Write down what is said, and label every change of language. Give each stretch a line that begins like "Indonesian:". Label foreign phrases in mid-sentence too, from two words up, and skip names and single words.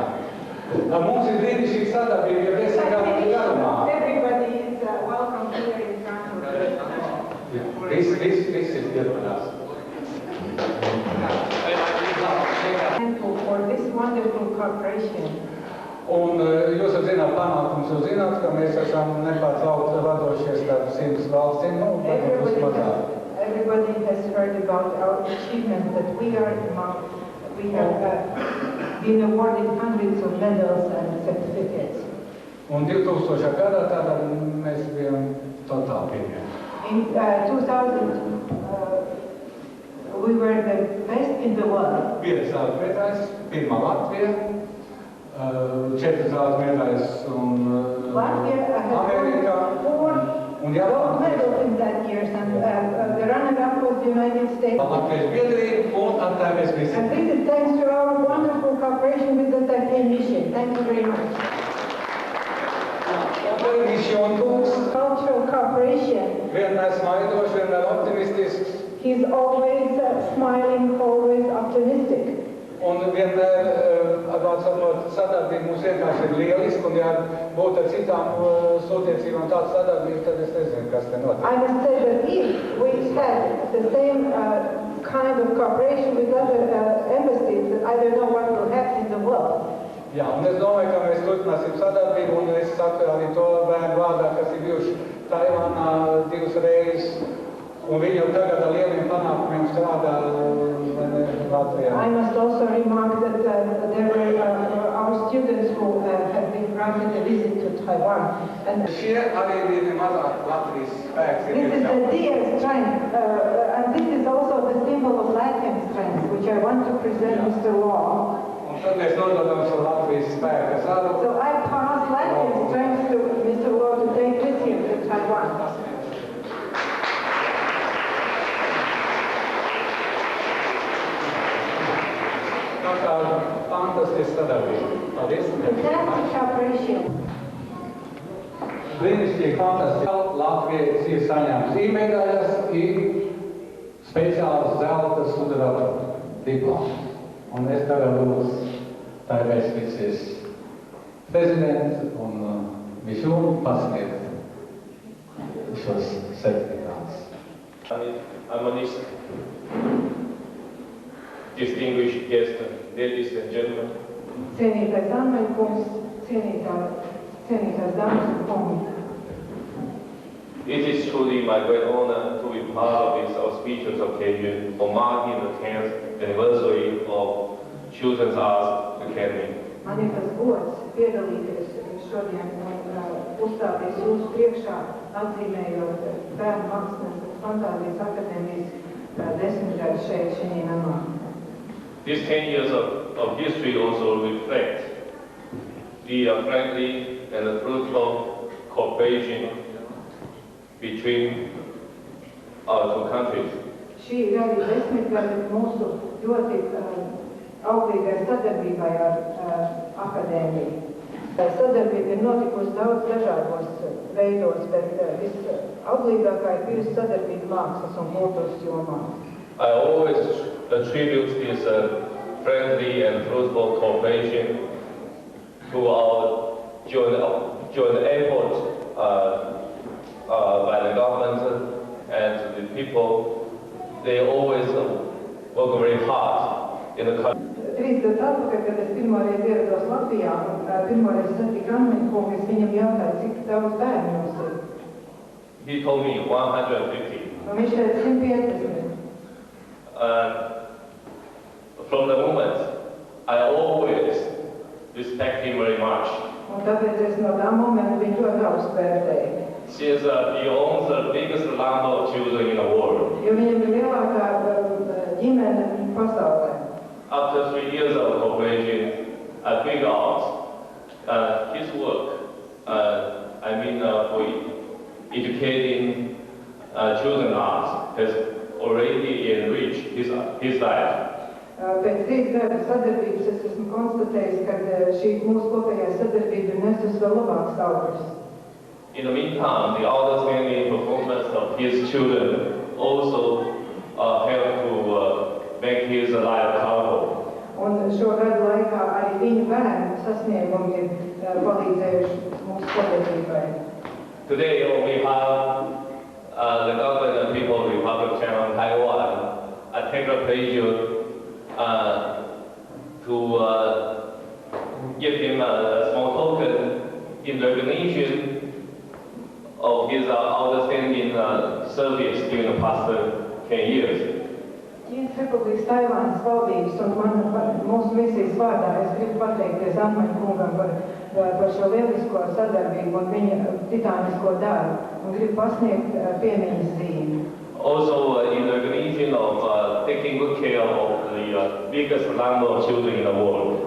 Latvian: Mums ir brīnišķīga sadarbība, ja 10 gadu garumā.
English: Everybody is welcome here in Frankfurt.
Latvian: Visi ierodās.
English: For this wonderful cooperation.
Latvian: Un jūs jau zināt panākums, jūs zināt, ka mēs esam nepārtraukti vadošie starp 100 valstīm, varbūt mazāk.
English: Everybody has heard about our achievement that we have been awarded hundreds of medals and certificates.
Latvian: Un 2000. gadā tātad mēs bijām totāli pirmie.
English: In 2000, we were the best in the world.
Latvian: Viens sākotājs, pirmā Latvija. 4 zelta medaļas un Amerikā un
English: gold medals in that year, and the runner-up was the United States.
Latvian: Latviešu biedrība un Taipējas misija.
English: And this is thanks to our wonderful cooperation with the Taipei mission. Thank you very much. Cultural cooperation.
Latvian: Vienmēr smaidošs, vienmēr optimistisks.
English: He's always smiling, always optimistic.
Latvian: Un vienmēr, sadarbība mums vienkārši ir lieliska, un ja būtu ar citām sūtniecībām tāda sadarbība, tad es nezinu, kas te notiek.
English: I must say that if we had the same kind of cooperation with other embassies, I don't know what will happen in the world.
Latvian: Jā, un es domāju, ka mēs turpināsim sadarbību, un es saku arī to bērnu vārdā, kas ir bijuši Taivānā 2 reizes, un viņi jau tagad ar lieliem panākumiem strādā Latvijā.
English: I must also remark that there were our students who have been granted a visit to Taiwan. And
Latvian: Šie arī ir mazāk Latvijas spēks.
English: This is the dear strength, and this is also the symbol of Latvian strength, which I want to present Mr. Law.
Latvian: Un tad mēs nododam šo Latvijas spēku.
English: So I pass Latvian strength to Mr. Law to take with him to Taiwan.
Latvian: Fantastiska sadarbība. Paldies.
English: Fantastic cooperation.
Latvian: Brīnišķīgi, fantastiski. Latvijas ir saņēmusi medaļas un speciāls zelta sudraba diploms. Un es tagad lūdzu Taipējas misijas prezidentu un Mišūnu pasniegt šos certifikātus.
English: Harmonist, distinguished guests, ladies and gentlemen.
Latvian: Cienītais Anmeļkungs, cienītās dāmas un kungi.
English: It is truly my great honor to be part of this auspicious occasion for marking the 10th anniversary of Children's Arts Academy.
Latvian: Man ir tas gods piedalīties šodien un uzstāties jūsu priekšā, atzīmējot Bērnu mākslas un fantāzijas akadēmijas 10 gadu šeit šī namā.
English: These 10 years of history also reflect the friendly and fruitful cooperation between our two countries.
Latvian: Šī ir arī 10 gadi mūsu ļoti auglīgai sadarbībai ar akadēmiju. Sadarbība ir notikusi daudz dažādos veidos, bet visauglīgākā ir bijusi sadarbība mākslas un kultūras jomā.
English: I always attribute this friendly and fruitful cooperation to our joint effort by the government and the people. They always work very hard in the country.
Latvian: 3 gadus atpakaļ, kad es pirmoreiz ierados Latvijā, un pirmoreiz satiku Anmeļkungu, es viņam jautāju, cik daudz bērnu jums ir.
English: He told me 150.
Latvian: Un viņš teica 150.
English: From the moment, I always respect him very much.
Latvian: Un Un tāpēc es no tā momenta viņu ļoti augstu vērtēju.
English: She owns the biggest number of children in the world.
Latvian: Jo viņam ir lielākā ģimene pasaulē.
English: After 3 years of cooperation, I figured out his work, for educating children arts has already enriched his life.
Latvian: Pēc 3 gadu sadarbības es esmu konstatējis, ka šī mūsu kopējā sadarbība ir nesusi vēl labākas augļus.
English: In the meantime, the outstanding performance of his children also helped to make his life colorful.
Latvian: Un šo gadu laikā arī viņu bērnu sasniegumi ir palīdzējuši mūsu sadarbībai.
English: Today, on behalf of the government and people of the Republic of China and Taiwan, I take the pleasure to give him a small token in recognition of his outstanding service during the past 10 years.
Latvian: Ķīnas Republikas Taivānas valdības un mūsu misijas vārdā es gribu pateikties Antmaņa kungam par šo lielisko sadarbību un viņa titānisko darbu un gribu pasniegt piemiņas zīmi.
English: Also, in recognition of taking good care of the biggest number of children in the world.